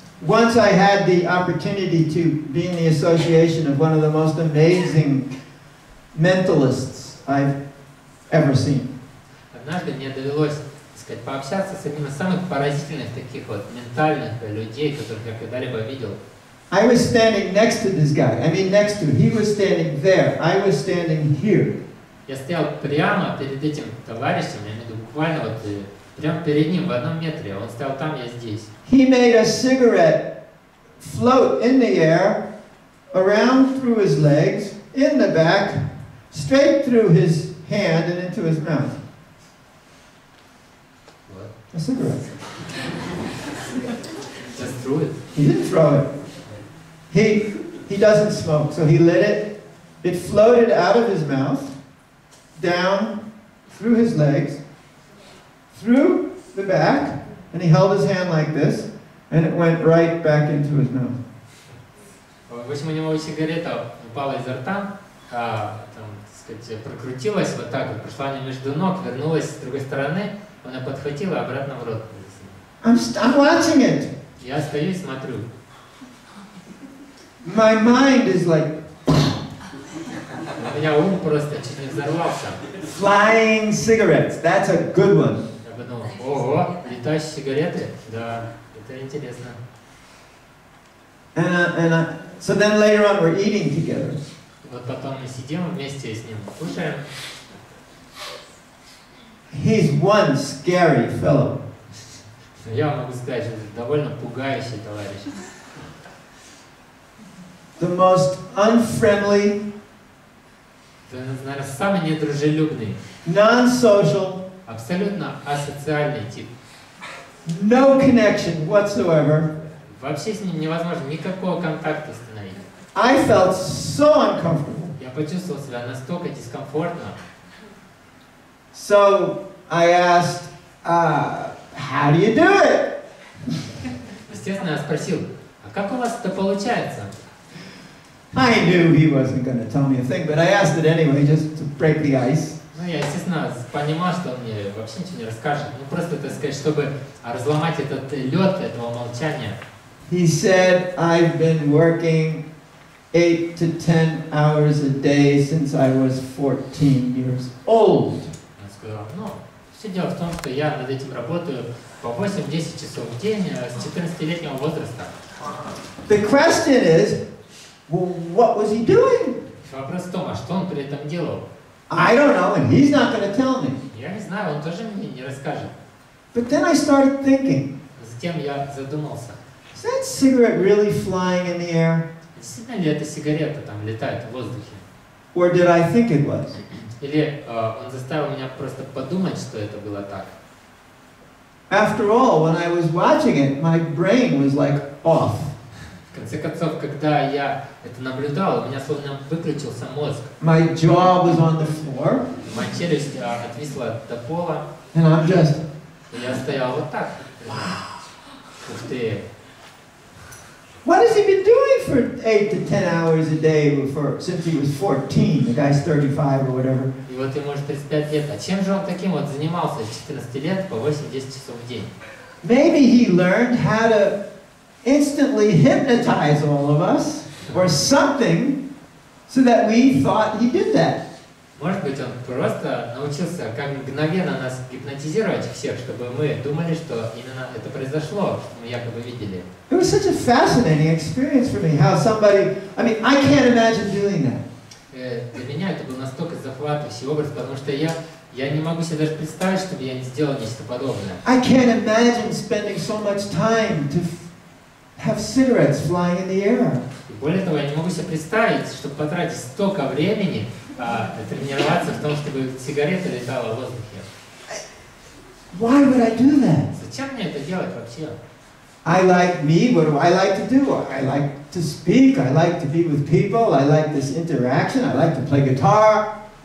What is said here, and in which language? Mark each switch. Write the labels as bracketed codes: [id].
[en] Once I had the opportunity to be in the association of one of the most amazing mentalists I've ever seen. [ru] Однажды мне довелось, так сказать, пообщаться с одним из самых поразительных таких вот ментальных людей, которых я когда-либо видел. [en] I was standing next to this guy. I mean, next to. He was standing there. I was standing here. [ru] Я стоял прямо перед этим товарищем, я имею в виду буквально вот прямо перед ним в 1 метре. Он стоял там, я здесь. [en] He made a cigarette float in the air, around through his legs, in the back, straight through his hand and into his mouth. What? A cigarette. Just threw it. He didn't throw it. He doesn't smoke, so he lit it. It floated out of his mouth, down through his legs, through the back, and he held his hand like this, and it went right back into his mouth. [ru] В общем, у него сигарета упала изо рта, там, так сказать, прокрутилась вот так вот, прошла у него между ног, вернулась с другой стороны, он ее подхватил и обратно в рот. [en] I'm watching it. [ru] Я стою и смотрю. [en] My mind is like [ru] У меня ум просто чуть не взорвался. [en] flying cigarettes. That's a good one. [ru] Я подумал, ого, летающие сигареты? Да, это интересно. [en] So then later on we're eating together. [ru] Вот потом мы сидим вместе с ним, кушаем. [en] He's one scary fellow. [ru] Я могу сказать, что это довольно пугающий товарищ. [en] The most unfriendly, [ru] Наверное, самый недружелюбный, [en] non-social, [ru] абсолютно асоциальный тип. [en] no connection whatsoever. [ru] Вообще с ним невозможно никакого контакта установить. [en] I felt so uncomfortable. [ru] Я почувствовал себя настолько дискомфортно. [en] So I asked, how do you do it? [ru] Естественно, я спросил, а как у вас это получается? [en] I knew he wasn't going to tell me a thing, but I asked it anyway, just to break the ice. [ru] Ну, я, естественно, понимал, что он мне вообще ничего не расскажет. Ну, просто, так сказать, чтобы разломать этот лед этого молчания. [en] He said, I've been working 8 to 10 hours a day since I was 14 years old. [ru] Он сказал, ну, все дело в том, что я над этим работаю по 8-10 часов в день с 14-летнего возраста. [en] The question is, well, what was he doing? [ru] Вопрос в том, а что он при этом делал? [en] I don't know, and he's not going to tell me. [ru] Я не знаю, он тоже мне не расскажет. [en] But then I started thinking, [ru] Затем я задумался, [en] is that cigarette really flying in the air? [ru] действительно ли эта сигарета там летает в воздухе? [en] Or did I think it was? [ru] Или он заставил меня просто подумать, что это было так? [en] After all, when I was watching it, my brain was like off. [ru] В конце концов, когда я это наблюдал, у меня словно выключился мозг. [en] My jaw was on the floor, [ru] Моя челюсть отвисла до пола, [en] and I'm just, [ru] и я стоял вот так. Ух ты! [en] what has he been doing for 8 to 10 hours a day since he was 14? The guy's 35 or whatever. [ru] И вот ему уже 35 лет. А чем же он таким вот занимался с 14 лет по 8-10 часов в день? [en] Maybe he learned how to instantly hypnotize all of us, or something, so that we thought he did that. [ru] Может быть, он просто научился как мгновенно нас гипнотизировать всех, чтобы мы думали, что именно это произошло, что мы якобы видели. [en] It was such a fascinating experience for me, how somebody, I mean, I can't imagine doing that. [ru] Для меня это был настолько захватывающий образ, потому что я не могу себе даже представить, чтобы я не сделал нечто подобное. [en] I can't imagine spending so much time to have cigarettes flying in the air. [ru] И более того, я не могу себе представить, чтобы потратить столько времени тренироваться в том, чтобы сигарета летала в воздухе. [en] Why would I do that? [ru] Зачем мне это делать вообще? [en] I like me, what do I like to do? I like to speak, I like to be with people, I like this interaction, I like to play guitar.